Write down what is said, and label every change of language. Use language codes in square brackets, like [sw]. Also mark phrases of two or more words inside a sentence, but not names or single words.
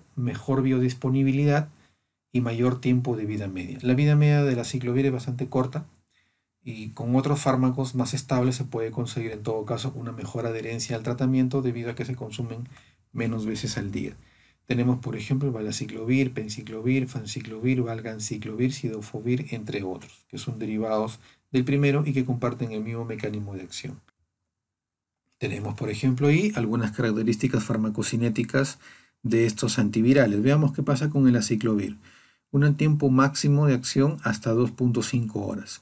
[es] Mejor biodisponibilidad y mayor tiempo de vida media. La vida media de la aciclovir es bastante corta y con otros fármacos más estables se puede conseguir en todo caso una mejor adherencia al tratamiento debido a que se consumen menos veces al día. Tenemos, por ejemplo, el valaciclovir, penciclovir, fanciclovir, valganciclovir, sidofovir, entre otros, que son derivados del primero y que comparten el mismo mecanismo de acción. Tenemos, por ejemplo, ahí algunas características farmacocinéticas de estos antivirales. Veamos qué pasa con el aciclovir. Un tiempo máximo de acción hasta 2.5 horas.